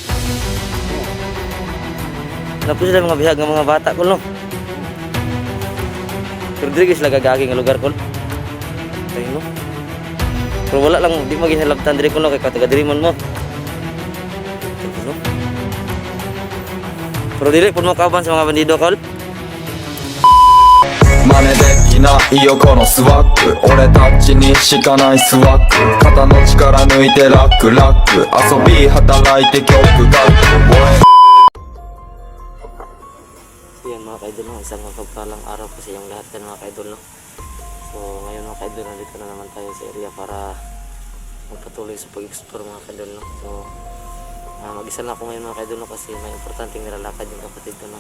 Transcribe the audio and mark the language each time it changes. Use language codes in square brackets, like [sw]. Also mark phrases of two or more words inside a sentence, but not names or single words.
[ceb] Napos sila mga bihag ng mga bata kol no. Pero diri sila gagagi nga lugar kol. Ayun no. Pero wala lang di maghinalabtan diri kol no kay taga-Dirimon mo. Ayun, no? Pero dili pud mo kauban sa mga bandido kol. [ja] 真似できないよこのスワッグ俺たちにしかないスワッグ肩の力抜いてラックラック遊び働いて曲書く [tl] So yan mga kaidol no, isang mapagpalang araw po sa iyong lahat yan mga kaidol no. So ngayon mga kaidol, nandito na naman tayo sa area para magpatuloy sa pag-explore mga kaidol no. So mag-isa lang ako ngayon mga kaidol no, kasi may importanteng nilalakad yung kapatid ko no.